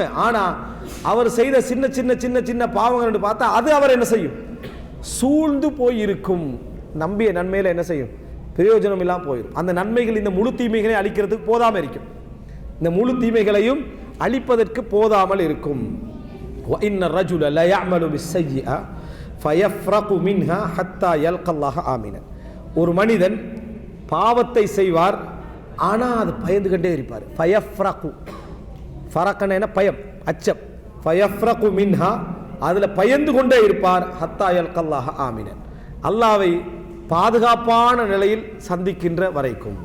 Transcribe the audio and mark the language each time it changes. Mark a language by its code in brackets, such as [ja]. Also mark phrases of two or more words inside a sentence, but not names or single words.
[ta] ஆனால் அவர் செய்த சின்ன சின்ன சின்ன சின்ன பாவங்கள் என்று பார்த்தா அது அவர் என்ன செய்யும், சூழ்ந்து போய் இருக்கும். நம்பிய நன்மையில் என்ன செய்யும், பிரயோஜனம் இல்லாமல் போயிடும். அந்த நன்மைகள் இந்த முழு தீமைகளை அழிக்கிறதுக்கு போதாமல் இருக்கும், இந்த முழு தீமைகளையும் அழிப்பதற்கு போதாமல் இருக்கும். [ar] وَإِنَّ الرَّجُلَ لَا يَعْمَلُ بِالسَّيِّئَةِ فَيَفْرَقُ مِنْهَا حَتَّى يَلْقَى اللَّهَ آمِنًا, [ta] ஒரு மனிதன் பாவத்தை செய்வார், ஆனால் அது பயந்துகிட்டே இருப்பார். [ar] فيفرق فرقا [ta] பயம், அச்சம். [ar] فيفرق منها, [ta] அதில் பயந்து கொண்டே இருப்பார். [ar] حتى يلقى الله آمنا, [ta] அல்லாவை பாதுகாப்பான நிலையில் சந்திக்கின்ற வரைக்கும்.